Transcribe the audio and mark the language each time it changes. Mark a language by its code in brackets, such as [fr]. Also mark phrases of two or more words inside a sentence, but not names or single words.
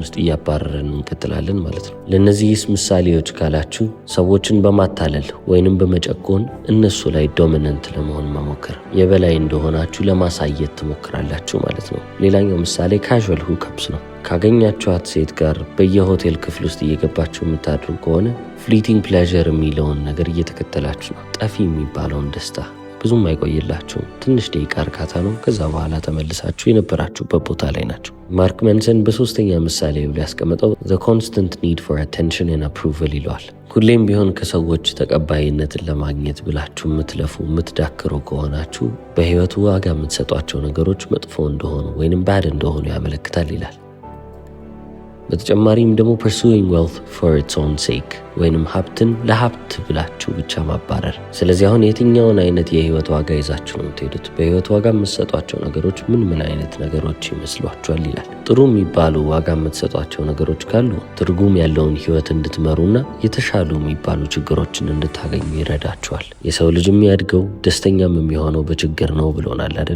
[am] ውስጥ እያባረረን እንቀጥላለን ማለት ነው። ለእነዚህስ ምሳሌዎች ካላችሁ ሰዎችን በማታለል ወይንም በመጨቆን እነሱ ላይ ዶሚነንት ለመሆን መሞከር፣ የበላይ እንደሆናችሁ ለማሳየት ትሞክራላችሁ ማለት ነው። ሌላኛው ምሳሌ [en] casual hookups [am] ነው። ካገኛችኋት ሴት ጋር በየሆቴል ክፍል ውስጥ እየገባችሁ የምታድሩ ከሆነ [en] fleeting pleasure [am] የሚለውን ነገር እየተከተላችሁ ነው። ጠፊ የሚባለውን ደስታ ብዙም አይቆይላችሁም። ትንሽ ደቂቃ እርካታ ነው። ከዛ በኋላ ተመልሳችሁ የነበራችሁበት ቦታ ላይ ናቸው። ማርክ መንሰን በሶስተኛ ምሳሌ ብሎ ያስቀመጠው [en] the constant need for attention and approval [am] ይለዋል። ሁሌም ቢሆን ከሰዎች ተቀባይነትን ለማግኘት ብላችሁ የምትለፉ የምትዳክሩ ከሆናችሁ በህይወቱ ዋጋ የምትሰጧቸው ነገሮች መጥፎ እንደሆኑ ወይንም ባድ እንደሆኑ ያመለክታል ይላል። በተጨማሪም ደግሞ [en] pursuing wealth for its own sake [am] ወይንም ሀብትን ለሀብት ብላችሁ ብቻ ማባረር። ስለዚህ አሁን የትኛውን አይነት የህይወት ዋጋ ይዛችሁ ነው የምትሄዱት? በህይወት ዋጋ የምትሰጧቸው ነገሮች ምን አይነት ነገሮች ይመስሏችኋል ይላል። ጥሩ የሚባሉ ዋጋ የምትሰጧቸው ነገሮች ካሉ ትርጉም ያለውን ህይወት እንድትመሩና የተሻሉ የሚባሉ ችግሮችን እንድታገኙ ይረዳችኋል። የሰው ልጅ የሚያድገው ደስተኛም የሚሆነው በችግር ነው ብሎናል አይደለ?